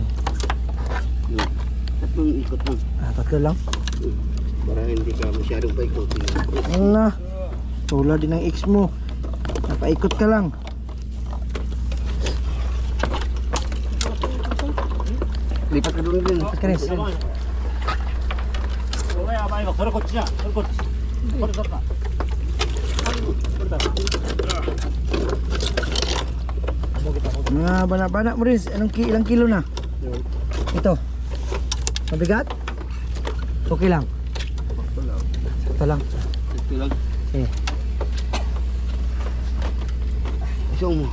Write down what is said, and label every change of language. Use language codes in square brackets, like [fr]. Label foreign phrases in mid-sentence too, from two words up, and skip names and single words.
[tl] Tatlong ikot lang. Tatlo lang. Para hindi ka masyadong paikotin. Ano na? Tulad din ng ex mo. Napaikot ka lang. Lipat ka doon din. Chris. [ja] お前やばいわ、それこっちじゃん。それこっち。これ取った。これだ。 [tl] Mga bana-bana mo rin. Ilang kilo na? Ito. Mabigat? Okay lang. Ito lang. Ito lang. Isong mo.